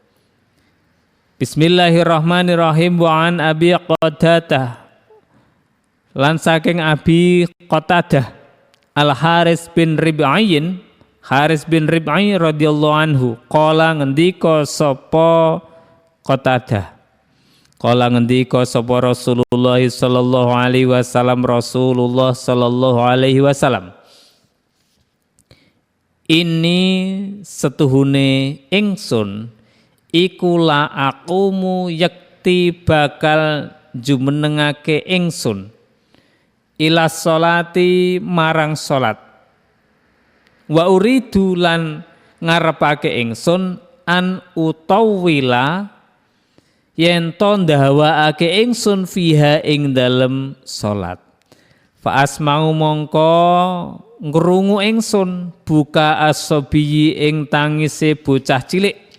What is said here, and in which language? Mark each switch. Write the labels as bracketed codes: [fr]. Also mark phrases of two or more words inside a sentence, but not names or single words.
[ar] بسم الله الرحمن الرحيم وعن أبي قتادة. [jv] Lan saking Abi Qatadah Al Haris bin Rib'ain, Haris bin Rib'ain [ar] رضي الله عنه قال [jv] ngendika sapa Qatadah. Kala ngendika sapa Rasulullah [ar] صلى الله عليه وسلم, [jv] Rasulullah [ar] صلى الله عليه وسلم, [jv] ini setuhune ingsun iku [ar] لأقوم [jv] yakti bakal jumenengake ingsun [ar] إلى الصلاة [jv] marang salat [ar] وأريد [jv] lan ngarepake ingsun [ar] أن أطول [jv] yen to ndhawaake ingsun fiha ing dalem salat [ar] فأسمع [jv] mongko ngrungu ingsun [ar] بكاء الصبي [jv] ing tangise bocah cilik